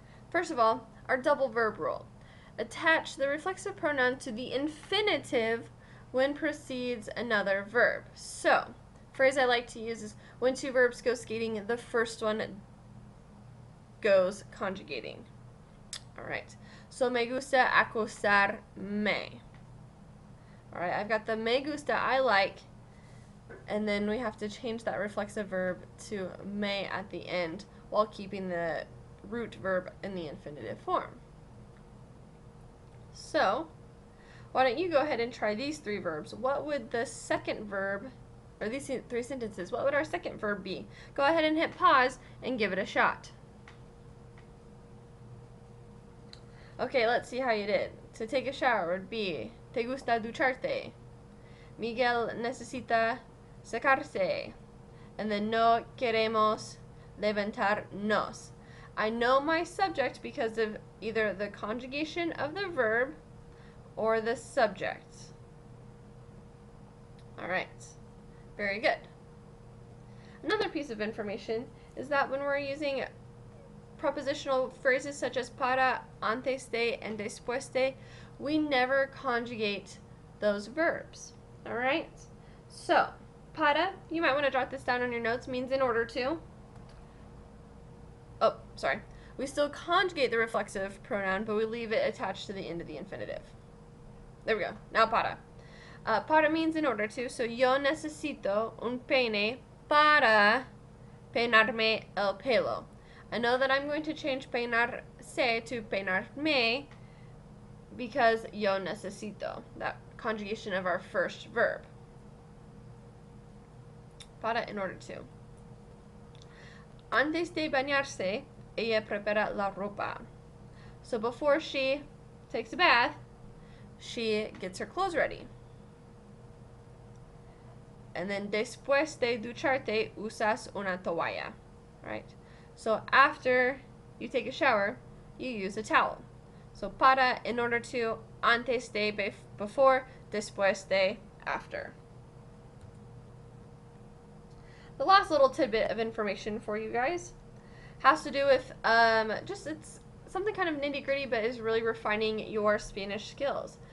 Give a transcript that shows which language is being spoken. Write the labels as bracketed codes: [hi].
[en] First of all, our double verb rule. Attach the reflexive pronoun to the infinitive when precedes another verb. So, phrase I like to use is when 2 verbs go skating, the first one goes conjugating. Alright, so [es] me gusta acostarme. [en] Alright, I've got the [es] me gusta, [en] I like, and then we have to change that reflexive verb to me at the end while keeping the root verb in the infinitive form. So, why don't you go ahead and try these 3 verbs. What would the second verb, or these 3 sentences, what would our second verb be? Go ahead and hit pause and give it a shot. Okay, let's see how you did. To take a shower would be, [es] te gusta ducharte. Miguel necesita secarse. [en] And then [es] no queremos levantarnos. [en] I know my subject because of either the conjugation of the verb or the subject. Alright, very good. Another piece of information is that when we're using prepositional phrases such as para, antes de, and después de, we never conjugate those verbs. Alright? So, para, you might want to jot this down on your notes, means in order to. Oh, sorry. We still conjugate the reflexive pronoun, but we leave it attached to the end of the infinitive. There we go. Now para. [es] Para [en] means in order to, so [es] yo necesito un peine para peinarme el pelo. [en] I know that I'm going to change peinarse to peinarme because [es] yo necesito, [en] that conjugation of our first verb. Para, in order to. [es] Antes de bañarse, ella prepara la ropa. [en] So before she takes a bath, she gets her clothes ready. And then [es] después de ducharte, usas una toalla. [en] Right? So after you take a shower, you use a towel. So para, in order to, antes de, before, después de, after. The last little tidbit of information for you guys has to do with it's something kind of nitty gritty, but is really refining your Spanish skills.